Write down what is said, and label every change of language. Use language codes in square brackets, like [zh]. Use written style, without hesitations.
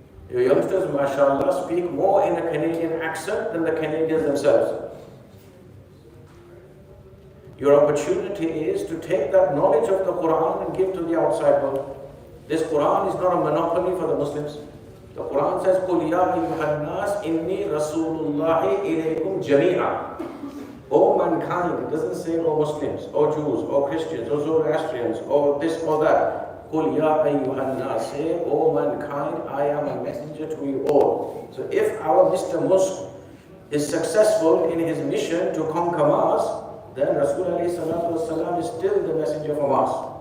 [en] Your youngsters, mashallah, speak more in a Canadian accent than the Canadians themselves. Your opportunity is to take that knowledge of the Quran and give to the outside world. This Quran is not a monopoly for the Muslims. The Quran says, [ar] قُلْ يَا أَيُّهَا النَّاسِ إِنِّي رَسُولُ اللَّهِ إِلَيْكُمْ جَمِيعًا. [en] O mankind, it doesn't say O Muslims, O Jews, O Christians, O Zoroastrians, or this or that. [ar] قُلْ يَا أَيُّهَا النَّاسِ, [en] say, O mankind, I am a messenger to you all. So if our Mr. Musk is successful in his mission to conquer Mars, then Rasulullah is still the messenger for Mars.